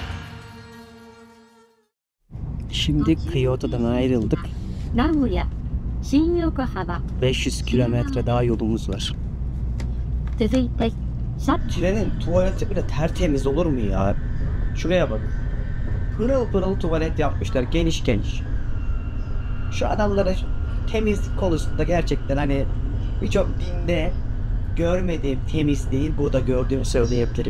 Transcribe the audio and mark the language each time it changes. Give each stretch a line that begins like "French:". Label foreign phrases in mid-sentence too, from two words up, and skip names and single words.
Turkish: Şimdi Kyoto'dan ayrıldık.
Japanese: 名古屋新横浜
Turkish: 500 kilometre daha yolumuz var.
Japanese: 続いてシャッ
Turkish: Trenin tuvaleti bile tertemiz olur mu ya? Şuraya bak. Pırıl pırıl tuvalet yapmışlar, geniş geniş. Şu adamların temizlik konusunda gerçekten hani birçok dinde görmediğim temizliği burada gördüğümü söyleyebilirim.